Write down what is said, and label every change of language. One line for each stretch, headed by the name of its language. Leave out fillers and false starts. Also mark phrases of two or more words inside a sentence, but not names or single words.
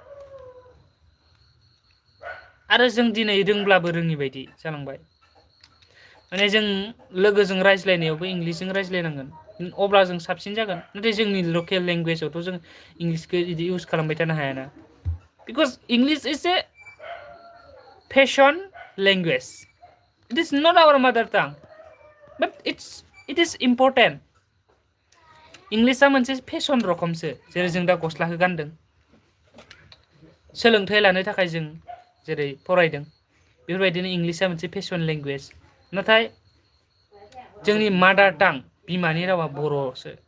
Bodo: आरो जों दिनै रोंब्लाबो रोङि बायदि जालांबाय माने जों लोगोजों रायज्लायनायावबो इंलिसजों रायज्लायनांगोन अब्ला जों साबसिन जागोन नाथाय जोंनि लकेल लेंगुवेजावथ' जों इंलिसखौ बिदि इउज खालामबाय थानो हायाना
English: because English is a fashion language it is not our mother tongue but it is important
Bodo: इंलिसा मोनसे फेशन रखमसो जेरै जों दा गस्लाखौ गानदों सोलोंथाइ लानो थाखाय जों जेरै फरायदों बेफोरबायदिनो इंलिसा मोनसे
English: fashion language
Bodo: नाथाय जोंनि
English: mother tongue
Bodo: बिमानि रावा बर'सो